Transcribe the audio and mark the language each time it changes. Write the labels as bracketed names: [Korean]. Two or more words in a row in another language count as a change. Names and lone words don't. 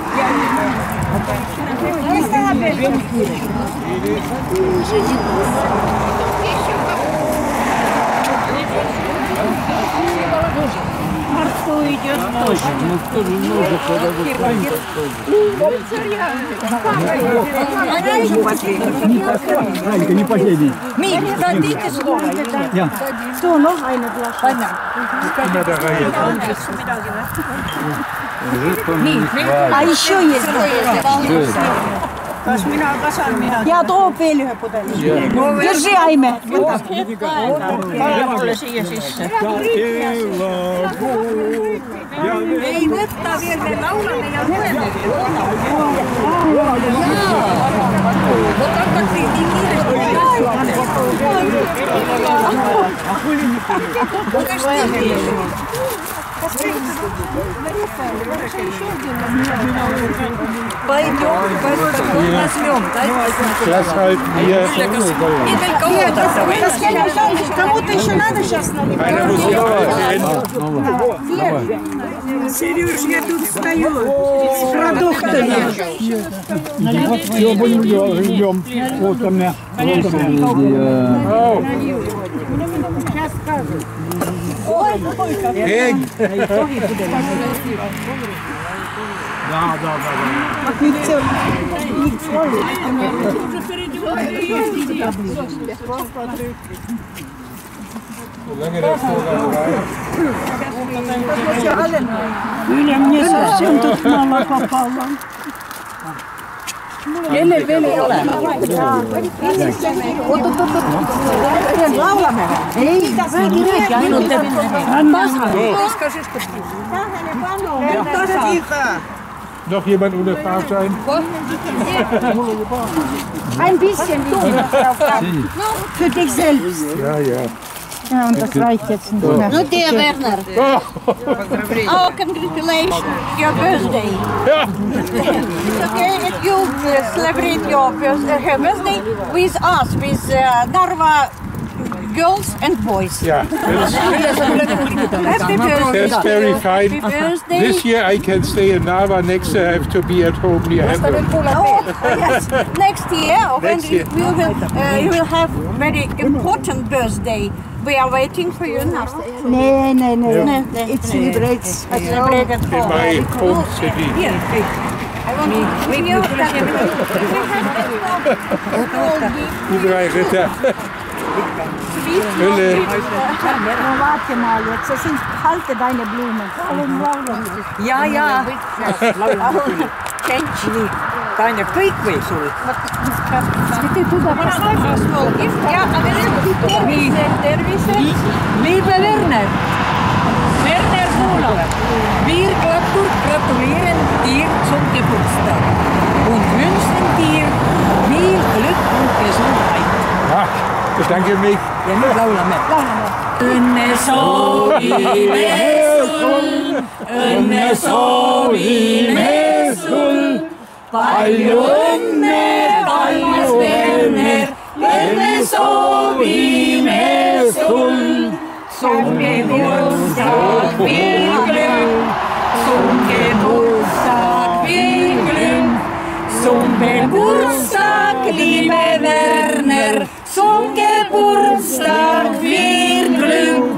[Russian] Арту идет тоже. Не последний. Дадите слово. [German] So, noch eine Flasche. [Russian] А еще есть. [Estonian] Ja too veel ühe pudeli. [Russian] Держи, Aime. [Estonian] Ei võtta veel, me laulame ja loeme. Vot hakkad nii kiiresti. [Russian] Пойдем, возьмем, да? Сейчас [German] halt hier. [Russian] Кому-то еще надо сейчас наливать? [German] Einer muss hier [Russian] Сереж, я тут стою с продуктами. Все, будем ждем. Вот ко мне. Сейчас скажу. Эй! Да. Юля, мне совсем тут мало попало. [Estonian] Kelle veel ei ole? Laulame või? Ei, räägi ainult, et [German] Noch jemand ohne Fahrschein? Ein bisschen für dich selbst. Ja. Ja, und das reicht jetzt nicht mehr. [English] No dear Werner. Oh, congratulations, your birthday. It's okay if you celebrate your her birthday with us, with Narva girls and boys. Yeah, Happy birthday. that's very fine. Happy birthday. This year I can stay in Narva. Next year I have to be at home near Hamburg. Oh, yes. Next year, when Next year. you will have very important birthday. We are waiting for you now. Nee. It celebrates. Celebrate at In home. my home city. Here. I want to give you [German] Die drei Ritter. Hülle. Warte mal jetzt, das sind kalte deine Blumen. Ja. Tšentši. [Estonian] Tanja, kõik või sul? Ja, aga tervised. [German] Liebe Werner. Werner Kuhler. Wir gratulieren dir zum Geburtstag und wünschen dir viel Glück und Gesundheit. Ja, bedanke mich. [Estonian] Ja nüüd laulame. Õnne soovime sul, palju õnne, kallis Werner, õnne soovime sul. [German] Zum Geburtstag viel Glück, zum Geburtstag viel Glück, zum Geburtstag, liebe Werner, zum Geburtstag viel Glück.